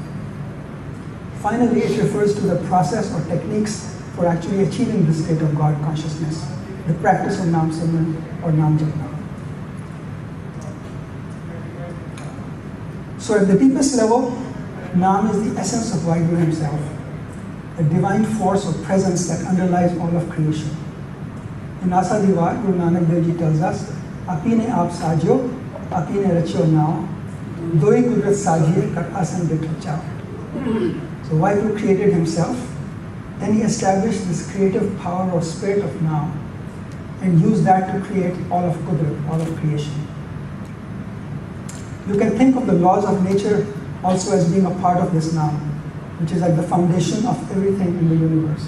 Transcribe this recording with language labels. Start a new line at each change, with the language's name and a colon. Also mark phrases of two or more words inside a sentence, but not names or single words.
English: Finally, it refers to the process or techniques for actually achieving the state of God consciousness, the practice of Naam Simran or Naam Japa. So at the deepest level, Naam is the essence of Vaheguru himself, a divine force or presence that underlies all of creation. In Asa Diwar, Guru Nanak Dev Ji tells us,
Punjabi: ਆਪੀਨੈ ਆਪੁ ਸਾਜਿਓ ਆਪੀਨੈ ਰਚਿਓ ਨਾਉ ਦੁਯੀ ਕੁਦਰਤਿ ਸਾਜੀਐ ਕਰਿ ਆਸਣੁ ਡਿਠੋ ਚਾਉ.
English: So Vaheguru created himself, then he established this creative power or spirit of Naam and used that to create all of Kudrat, all of creation. You can think of the laws of nature also as being a part of this Naam, which is like the foundation of everything in the universe.